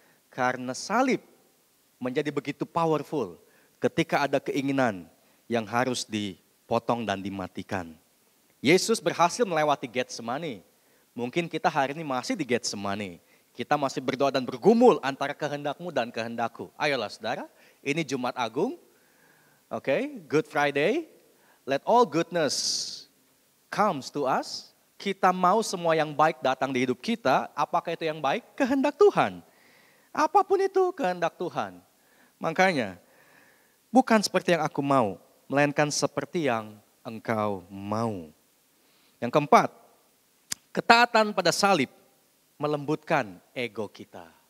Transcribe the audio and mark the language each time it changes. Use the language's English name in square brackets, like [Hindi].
[Indonesian] Karena salib menjadi begitu powerful ketika ada keinginan yang harus dipotong dan dimatikan. Yesus berhasil melewati Getsemani. Mungkin kita hari ini masih di Getsemani. Kita masih berdoa dan bergumul antara kehendakmu dan kehendakku. Ayolah saudara, ini Jumat Agung. [English] Oke, Good Friday. Let all goodness comes to us. [Indonesian] Kita mau semua yang baik datang di hidup kita. Apakah itu yang baik? Kehendak Tuhan. Apapun itu kehendak Tuhan. Makanya, bukan seperti yang aku mau, melainkan seperti yang engkau mau. Yang keempat, ketaatan pada salib melembutkan ego kita.